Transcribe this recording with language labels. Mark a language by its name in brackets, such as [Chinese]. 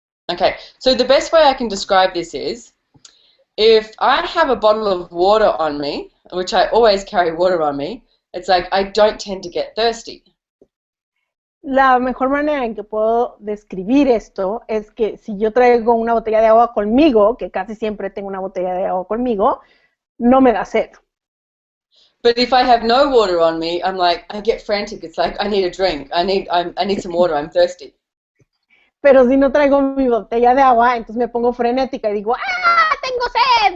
[English] Okay, so the best way I can describe this is, if I have a bottle of water on me, which I always carry water on me, it's like I don't tend to get thirsty. [Spanish] La mejor manera en que puedo describir esto es que si yo traigo una botella de agua conmigo, que casi siempre tengo una botella de agua conmigo, no me da sed. [English] But if I have no water on me, I'm like, I get frantic. It's like I need a drink. I need some water. I'm thirsty. [Spanish] Pero si no traigo mi botella de agua, entonces me pongo frenética y digo, ¡ah, tengo sed!